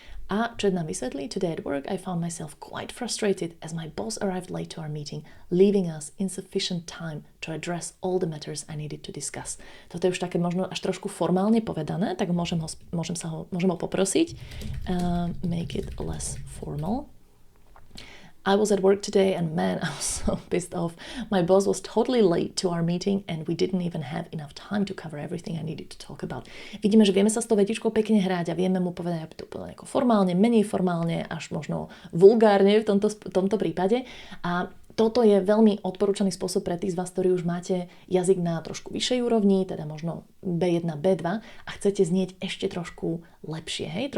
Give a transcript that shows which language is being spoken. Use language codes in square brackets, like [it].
[sk] A chat nám vysvetlí, [en] today at work I found myself quite frustrated as my boss arrived late to our meeting, leaving us insufficient time to address all the matters I needed to discuss. [sk] Toto je už také možno až trošku formálne povedané, tak môžem ho poprosiť. [en] Make it less formal. I was at work today and man, I was so pissed off. My boss was totally late to our meeting and we didn't even have enough time to cover everything I needed to talk about. [sk] Vidíme, že vieme sa s tou vetičkou pekne hrať a vieme mu povedať, aby to povedal ako formálne, menej formálne, až možno vulgárne v tomto prípade. A toto je veľmi odporúčaný spôsob pre tých z vás, ktorí už máte jazyk na trošku vyššej úrovni, teda možno B1, B2 a chcete znieť ešte trošku lepšie, hej?